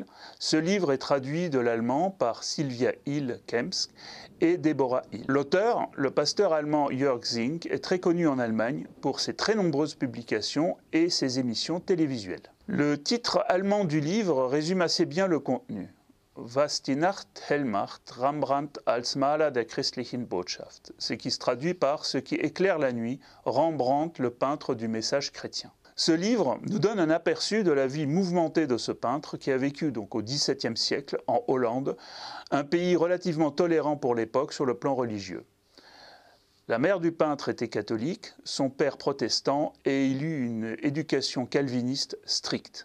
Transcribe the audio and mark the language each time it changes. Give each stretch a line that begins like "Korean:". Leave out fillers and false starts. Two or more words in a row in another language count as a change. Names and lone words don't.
French: Ce livre est traduit de l'allemand par Sylvia Hill-Kempsk et Deborah Hill. L'auteur, le pasteur allemand Jörg Zink, est très connu en Allemagne pour ses très nombreuses publications et ses émissions télévisuelles. Le titre allemand du livre résume assez bien le contenu.
German: Was die Nacht hell macht, Rembrandt als Maler der christlichen Botschaft,
French: ce qui se traduit par ce qui éclaire la nuit, Rembrandt le peintre du message chrétien. Ce livre nous donne un aperçu de la vie mouvementée de ce peintre qui a vécu donc au XVIIe siècle en Hollande, un pays relativement tolérant pour l'époque sur le plan religieux. La mère du peintre était catholique, son père protestant et il eut une éducation calviniste stricte.